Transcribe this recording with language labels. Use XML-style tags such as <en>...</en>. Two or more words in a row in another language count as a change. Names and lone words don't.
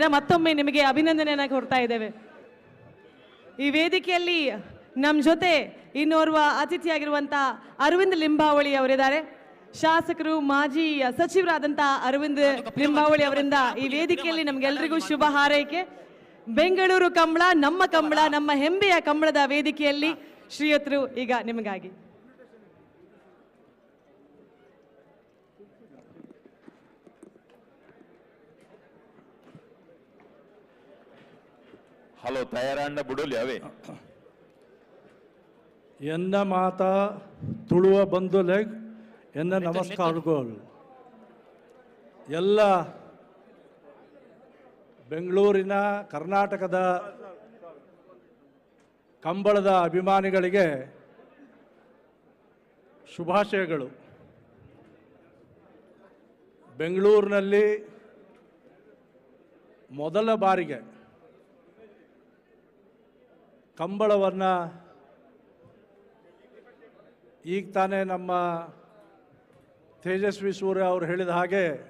<kn>ಮತ್ತೊಮ್ಮೆ ನಿಮಗೆ ಅಭಿನಂದನೆಯನ್ನ ಕೊಡ್ತಾ ಇದ್ದೇವೆ. ಈ ವೇದಿಕೆಯಲ್ಲಿ ನಮ್ಮ ಜೊತೆ ಇನ್ನೋರ್ವ ಅತಿಥಿಯಾಗಿರುವಂತಹ ಅರವಿಂದ್ ಲಿಂಬಾವಳಿ ಅವರಿದ್ದಾರೆ. ಶಾಸಕರು ಮಾಜಿ ಸಚಿವರಾದಂಥ ಅರವಿಂದ್ ಲಿಂಬಾವಳಿ ಅವರಿಂದ ಈ ವೇದಿಕೆಯಲ್ಲಿ ನಮ್ಗೆಲ್ರಿಗೂ ಶುಭ ಹಾರೈಕೆ. ಬೆಂಗಳೂರು ಕಂಬಳ, ನಮ್ಮ ಹೆಮ್ಮೆಯ ಕಂಬಳದ ವೇದಿಕೆಯಲ್ಲಿ ಶ್ರೀಯುತರು ಈಗ ನಿಮಗಾಗಿ.</kn> <tcy>ಹಲೋ ತಯಾರಣ್ಣ ಬಿಡೋಲಿ ಅವೇ ಎನ್ನ ಮಾತ ತುಳುವ ಬಂಧುಲೆಗ್ ಎನ್ನ ನಮಸ್ಕಾರಗಳು.</tcy> <kn>ಎಲ್ಲ ಬೆಂಗಳೂರಿನ ಕರ್ನಾಟಕದ ಕಂಬಳದ ಅಭಿಮಾನಿಗಳಿಗೆ ಶುಭಾಶಯಗಳು. ಬೆಂಗಳೂರಿನಲ್ಲಿ ಮೊದಲ ಬಾರಿಗೆ ಕಂಬಳವನ್ನು ಈಗ ತಾನೇ ನಮ್ಮ ತೇಜಸ್ವಿ ಸೂರ್ಯ ಅವರು ಹೇಳಿದ ಹಾಗೆ</kn>